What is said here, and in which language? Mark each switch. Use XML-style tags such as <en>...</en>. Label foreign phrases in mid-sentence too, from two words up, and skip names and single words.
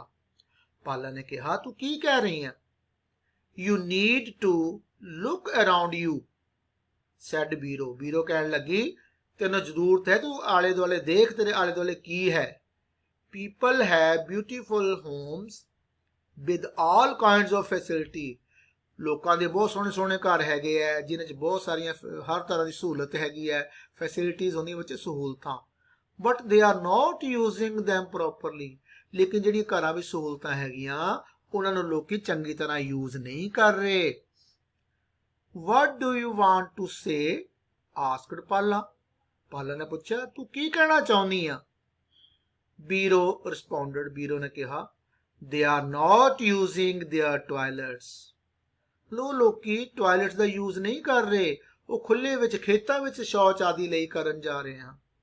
<pa>ਪਾਲਾ ਨੇ ਕਿਹਾ ਤੂੰ ਕੀ ਕਹਿ ਰਹੀ ਹੈ।</pa> <en>You need to look around you, said Biro.</en> <pa>ਬੀਰੋ ਕਹਿਣ ਲੱਗੀ ਤੈਨੂੰ ਜ਼ਰੂਰਤ ਹੈ ਤੂੰ ਆਲੇ ਦੁਆਲੇ ਦੇਖ, ਤੇਰੇ ਆਲੇ ਦੁਆਲੇ ਕੀ ਹੈ।</pa> <en>people have beautiful homes with all kinds of facility,</en> <pa>ਲੋਕਾਂ ਕੇ ਬਹੁਤ ਸੋਹਣੇ ਸੋਹਣੇ ਘਰ ਹੈਗੇ ਹੈ ਜਿਨ੍ਹਾਂ ਬਹੁਤ ਸਾਰੀਆਂ ਹਰ ਤਰ੍ਹਾਂ ਕੀ ਸਹੂਲਤ ਹੈਗੀ ਹੈ, ਫੈਸਿਲਿਟੀਜ਼ ਹੁੰਦੀ ਬੱਚੇ ਸਹੂਲਤਾਂ।</pa> <en>But they are not using them properly,</en> <pa>ਲੇਕਿਨ ਜਿਹੜੀ ਘਰਾਂ ਵਿੱਚ ਸਹੂਲਤਾਂ ਹੈਗੀਆਂ ਉਨ੍ਹਾਂ ਨੂੰ ਲੋਕੀ ਚੰਗੀ ਤਰ੍ਹਾਂ ਯੂਜ਼ ਨਹੀਂ ਕਰ ਰਹੇ।</pa> <en>What do you want to say, asked Pala.</en> <pa>ਪਾਲਾ ਨੇ ਪੁੱਛਿਆ ਤੂੰ ਕੀ ਕਹਿਣਾ ਚਾਹੁੰਦੀ ਆਂ। ਬੀਰੋ ਰਿਸਪੌਂਡਿਡ, ਬੀਰੋ ਨੇ ਕਿਹਾ</pa> <en>they are not using their toilets,</en> <pa>ਲੋਕੀ ਟਾਇਲਟਸ ਕਾ ਯੂਜ਼ ਨਹੀਂ ਕਰ ਰਹੇ, ਵੋ ਖੁੱਲ੍ਹੇ ਵਿੱਚ ਖੇਤਾਂ ਵਿੱਚ ਸ਼ੌਚ ਆਦਿ ਲਈ ਕਰਨ ਜਾ ਰਹੇ ਹੈਂ।</pa>